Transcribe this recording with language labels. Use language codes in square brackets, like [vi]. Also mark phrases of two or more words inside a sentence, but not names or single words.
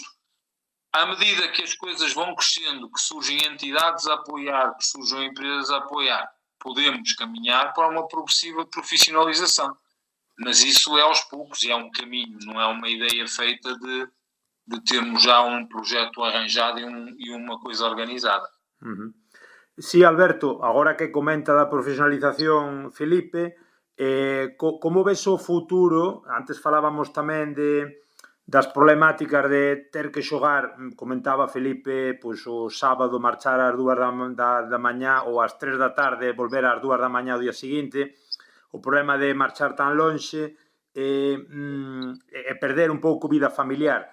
[pt] À medida que as coisas vão crescendo, que surgem entidades a apoiar, que surgem empresas a apoiar, podemos caminhar para uma progressiva profissionalização. Mas isso é aos poucos e é um caminho, não é uma ideia feita de termos já um projeto arranjado e uma coisa organizada. [gl] Sí, Alberto, agora que comenta da profesionalización, Felipe, como ves o futuro? Antes falábamos tamén das problemáticas de ter que xogar, comentaba Felipe, pois o sábado marchar ás 2 da mañá ou ás 3 da tarde volver ás 2 da mañá o día seguinte, o problema de marchar tan lonxe e perder un pouco vida familiar.